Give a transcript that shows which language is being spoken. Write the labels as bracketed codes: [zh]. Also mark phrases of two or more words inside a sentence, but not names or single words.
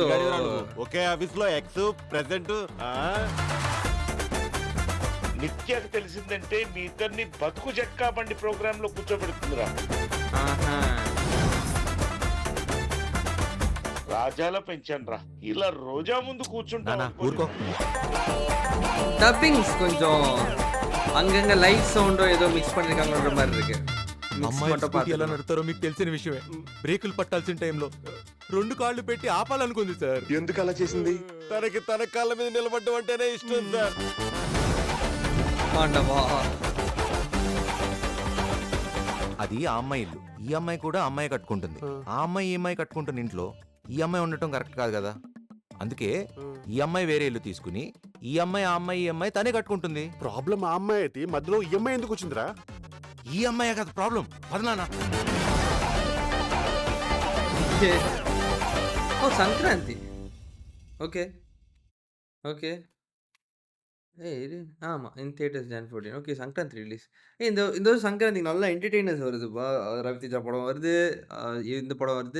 [te] ఒకే ఆఫీస్ లో ఎక్స్ ప్రెసెంట్. నిత్యకు తెలిసిందంటే మీ ఇద్దరిని బతుకు జట్కా బండి ప్రోగ్రామ్ లో కూర్చోబెడుతుందిరా. ఆహా! రాజాల పెంచానురా, ఇలా రోజా ముందు కూర్చుంటా. ఊరుకో. [ta] டப்பிங்ஸ் கொஞ்சம் அங்கங்க [en] light sound [ta] ஏதோ மிக்ஸ் பண்ணிருக்காங்கன்ற மாரி இருக்கு. மிக்ஸ் [te] అమ్మాయి [ta] மட்டும் [te] స్కూటీ ఎలా [ta] பார்த்துக்கலாம். [te] నడుతారో మీకు తెలిసిన విషయమే. బ్రేకులు పట్టాల్సిన టైంలో 2 కాళ్ళు పెట్టి ఆపాలనుకుంది సార్. ఎందుకు అలా చేసింది? తనకి తన కాళ్ళ మీద నిలబడ్డం అంటేనే ఇష్టం సార్. [ta] ஆண்டவா! [te] అది ఆ అమ్మాయి ఇల్లు. ఈ అమ్మాయి కూడా అమ్మాయి కట్టుకుంటుంది. ఆ అమ్మాయి ఈ అమ్మాయి కట్టుకుంటున్న ఇంట్లో ఈ అమ్మాయి ఉండటం కరెక్ట్ కాదు కదా. అందుకే ఈ అమ్మాయి వేరే ఇల్లు తీసుకుని ఈ అమ్మాయి ఆ అమ్మాయి ఈ అమ్మాయి తనే కట్టుకుంటుంది. ప్రాబ్లం ఆ అమ్మాయి అయితే మధ్యలో ఈ అమ్మాయి ఎందుకు వచ్చిందిరా? ఈ అమ్మాయి కదా ప్రాబ్లం. పదనానా [ta] ஓ! சங்கராந்தி. ஓகே. ஓகே. இது ஆமா. [en] in theaters [ta] ஜான் 14. ஓகே. சங்கராந்தி ரிலீஸ். இந்த இந்த சங்கராந்தி நல்ல என்டர்டெய்னர்ஸ் வருதுப்பா. ரவிதேஜா படம் வருது. அ இந்த படம் வருது.